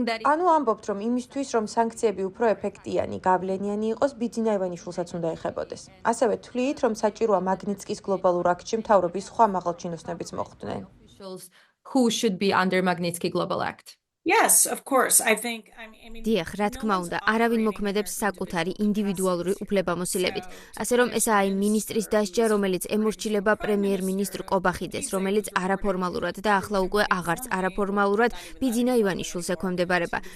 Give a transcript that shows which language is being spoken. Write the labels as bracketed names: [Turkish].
[Georgian] ანუ ამბობთ, რომ იმისთვის, რომ სანქციები უფრო ეფექტიანი, გავლენიანი იყოს, ბიძინა ივანიშვილსაც უნდა ეხებოდეს. ასევე თვლით, რომ საჭიროა მაგნიტსკის გლობალურ აქტში მთავრობის სხვა მაღალჩინოსნებიც მოხვდნენ. [English] Who should be under Magnitsky Global Act? Yes, of course. I mean, [Georgian] დიახ, რა თქმა უნდა, არავინ მოქმედებს საკუთარი ინდივიდუალური უფლებამოსილებით. ასე რომ ესაა იმ მინისტრის დასჯა, რომელიც ემორჩილება პრემიერ-მინისტრ კობახიძეს, რომელიც არაფორმალურად და ახლა უკვე აღარც არაფორმალურად ბიძინა ივანიშვილს ექვემდებარება.